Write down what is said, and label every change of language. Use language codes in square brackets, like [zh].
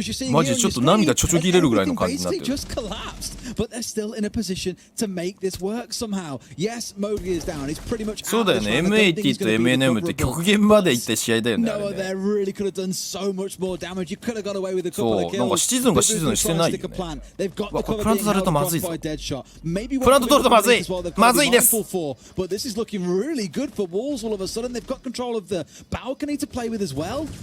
[ja] マジでちょっと涙ちょちょぎれるぐらいの感じになってる。 [en] Just collapsed, but they're still in a position to make this work somehow. Yes, Mogan is down. He's pretty much. [ja] そうだよね。 M80 と MNM って極限まで行った試合だよね。 [en] No, they really could have done so much more damage. You could have got away with a couple of kills. [ja] なんかシーズンがシーズンしてないよね。 [en] They've got the cover [ja] プラントされるとまずいぞ。 [en] Maybe [ja] プラント取るとまずい。まずいです。 [en] But this is looking really good for Wolves all of a sudden. They've got control of the balcony to play with as well.